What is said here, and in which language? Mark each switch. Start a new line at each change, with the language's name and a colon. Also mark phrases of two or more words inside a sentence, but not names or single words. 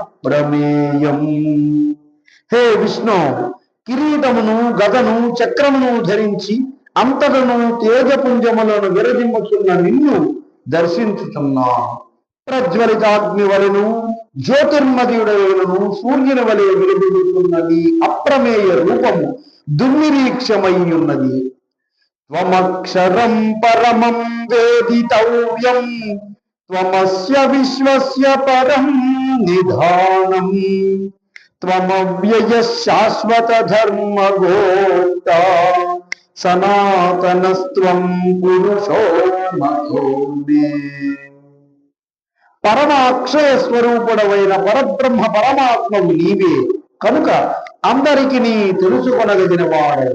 Telugu: హే విష్ణు, కిరీటమును గదను చక్రమును ధరించి అంతటను తేజపుంజములను విరజిమ్ముచున్న నిన్ను దర్శించుచున్నాను. ప్రజ్వలితాగ్ని వలెను జ్యోతిర్మయుడైనను సూర్యుని వలె వెలుగుతున్న నీ అప్రమేయ రూపము దుర్నిరీక్షమయ్యున్నది.
Sanskrit: త్వమక్షరం పరమం వేదితవ్యం త్వమస్య విశ్వస్య పరం నిధానం త్వమవ్యయ శాశ్వత ధర్మ గోప్త సనాతనస్త్వం పురుషో మతో మే.
Telugu: పరమాక్షయ స్వరూపుడవైన పరబ్రహ్మ పరమాత్మవు నీవే కనుక అందరికి నీ తెలుసుకొనగలిగిన వాడవు.